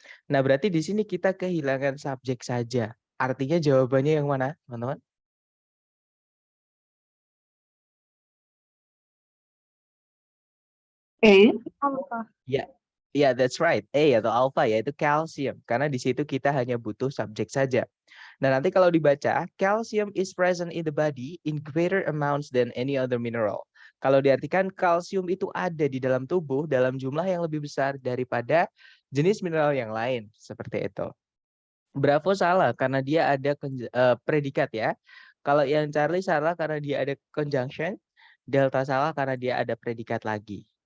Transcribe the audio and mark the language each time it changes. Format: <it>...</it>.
<id>Nah berarti di sini kita kehilangan subjek saja. Artinya jawabannya yang mana teman-teman? Alpha.</id> <en>Ya, ya, that's right.</en> <id>A atau alpha yaitu calcium. Karena di situ kita hanya butuh subjek saja. Nah, nanti kalau dibaca,</id> <en>calcium is present in the body in greater amounts than any other mineral.</en> <id>Kalau diartikan kalsium itu ada di dalam tubuh dalam jumlah yang lebih besar daripada jenis mineral yang lain. Seperti itu. Bravo salah karena dia ada predikat ya. Kalau yang Charlie salah karena dia ada conjunction. Delta salah karena dia ada predikat lagi.</id>